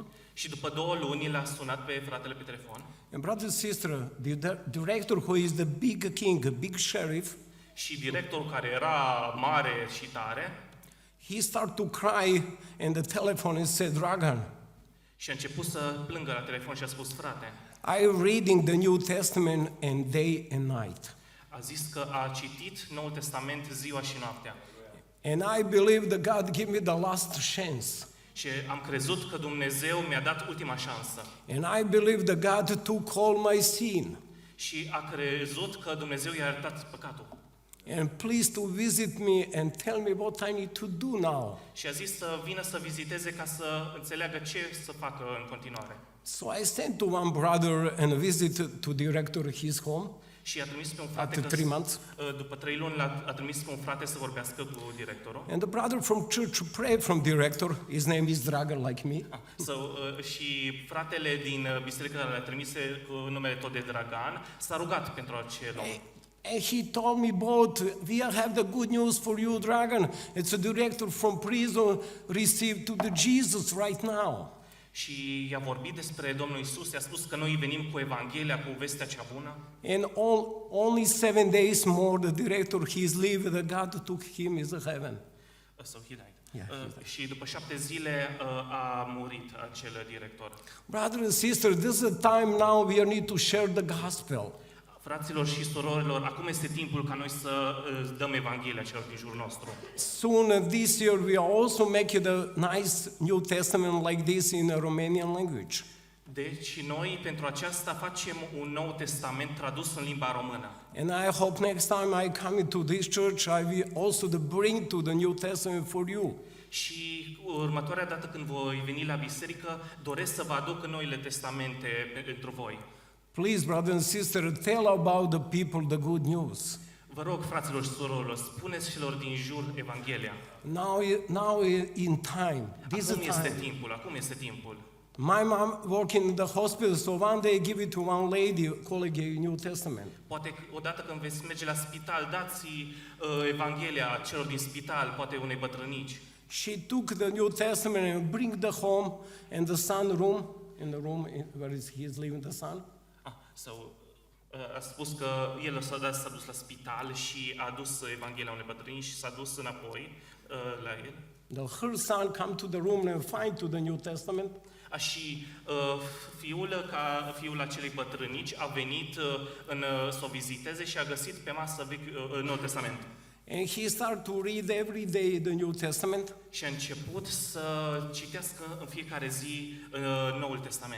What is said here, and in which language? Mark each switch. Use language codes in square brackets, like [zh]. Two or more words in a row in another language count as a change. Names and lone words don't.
[ro] Și după 2 luni l-a sunat pe fratele pe telefon. [en] And brother and sister, the director who is the big king, a big sheriff, [ro] Și directorul care era mare și tare, [en] he started to cry in the telephone and said, Dragan, [ro] și a început să plângă la telefon și a spus, frate, [en] I'm reading the New Testament and day and night. [ro] a zis că a citit Noul Testament ziua și noaptea. [en] And I believe that God gave me the last chance. [ro] Și am crezut că Dumnezeu mi-a dat ultima șansă. [en] And I believe that God took all my sin. [ro] Și a crezut că Dumnezeu i-a iertat păcatul. [en] And please to visit me and tell me what I need to do now. [ro] Și a zis să vină să viziteze ca să înțeleagă ce să facă în continuare. [en] So I sent to one brother and visit to director his home [ro] Și a trimis pe un frate, [en] after 3 months. [ro] după 3 luni a trimis pe un frate să vorbească cu directorul. [en] And the brother from church prayed from director. His name is Dragan like me. [ro] Și fratele din biserică care l-a trimis cu numele tot de Dragan s-a rugat pentru acel om. [en] And he told me both, we have the good news for you, Dragan. It's a director from prison received to the Jesus right now. [ro] Și i-a vorbit despre Domnul Isus, i-a spus că noi venim cu Evanghelia, cu vestea cea bună. [en] And only 7 days more, the director, he's leaving, the God took him in heaven. So he died. Yeah, he died. [ro] Și după 7 zile a murit acel director. [en] Brother and sister, this is a time now we need to share the gospel. [ro] Fraților și surorilor, acum este timpul ca noi să dăm Evanghelia celor din jurul nostru. [en] Soon this year we are also making a nice New Testament like this in a Romanian language. [ro] Deci noi pentru aceasta facem un Nou Testament tradus în limba română. [en] And I hope next time I come into this church, I will also bring to the New Testament for you. [ro] Și următoarea dată când voi veni la biserică, doresc să vă aduc în Noile Testamente pentru voi. [en] Please, brother and sister, tell about the people the good news. [ro] Vă rog, fraților și surorilor, spuneți celor din jur Evanghelia. [en] Now in time, this [ro] Acum [en] is [ro] este [en] time. [ro] timpul, acum este timpul. [en] My mom working in the hospital, so one day give it to one lady, colleague in New Testament. [ro] Poate odată când veți merge la spital, dați Evanghelia celor din spital, poate unei bătrânici. [en] She took the New Testament and bring the home and the son room, in the room where he is living, the son. [ro] A spus că el s-a dus la spital și a adus Evanghelia unei bătrâni și s-a dus înapoi la el. [en] Her son come to the room and find to the New Testament. [ro] Și fiul acelei bătrânici a venit să o viziteze și a găsit pe masă Noul Testament. [en] And he started to read every day the New Testament. [ro] Și a început să citească în fiecare zi Noul Testament.